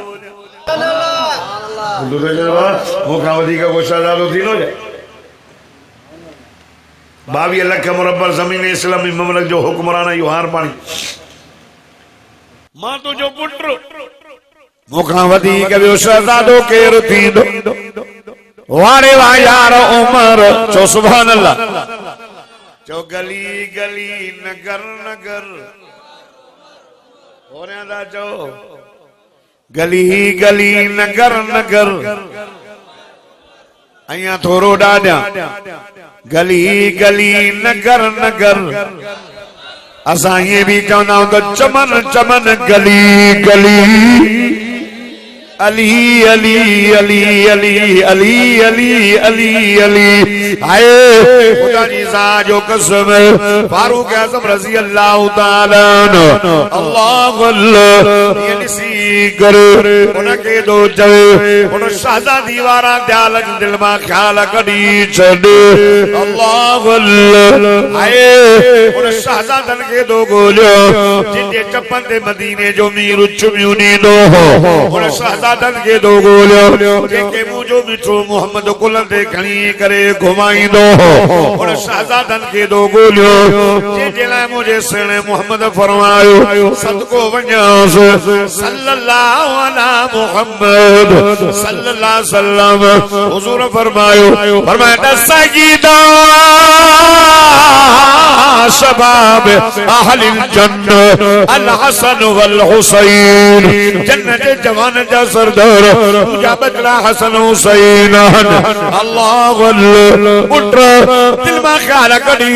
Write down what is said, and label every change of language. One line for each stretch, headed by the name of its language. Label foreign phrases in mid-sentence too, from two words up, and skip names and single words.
Sindhi: मूंखां वधीक को शहज़ादो थींदो छा 22 लख मुरबा ज़मीन इस्लामी ममलक जो हुक्मरान इहो हार पाणी मां तुंहिंजो पुटु मूंखां वधीक ॿियो शहज़ादो केरु थींदो वारे वाह यार उमर चओ
Arabic: سبحان الله
Sindhi: चओ गली गली नगर नगर होरियां था चओ गली गली नगर नगर अयां थोरो ॾाढा गली गली नगर नगर असां ईअं बि चवंदा आहियूं त चमन चमन गली गली अली अली अली अली अली अली अली अली आए खुदा जी ज़ात जो कसम फारूक आज़म
Arabic: رضي الله تعالى عنه الله الله
Sindhi: ये ॾिसी करे उनखे थो चवे उन शहज़ादी वारा ख़्याल दिल मां ख़्याल कढी छॾ
Arabic: الله الله
Sindhi: आए उन शहज़ादनि खे थो ॻोल्हियो जिते चपनि ते मदीने जो मीर चुमियूं ॾींदो हो उन शहज़ादनि खे थो ॻोल्हियो जेके मुंहिंजो मिठो मोहम्मद कुलनि ते खणी करे घुमाईंदो हो उन शहज़ादनि खे थो ॻोल्हियो जंहिंजे लाइ मुंहिंजे सुहिणे मोहम्मद फरमायो सदको वञांस
Arabic: صلى الله على محمد صلى الله سلم
Sindhi: हुज़ूर फरमाया सईदा
Arabic: شباب أهل الجنة الحسن والحسين
Sindhi: जन्नत के जवान जा सरदार मुझा बचड़ा हसन हुसैन
Arabic: الله الله
Sindhi: उठ दिल में ख्याल कड़ी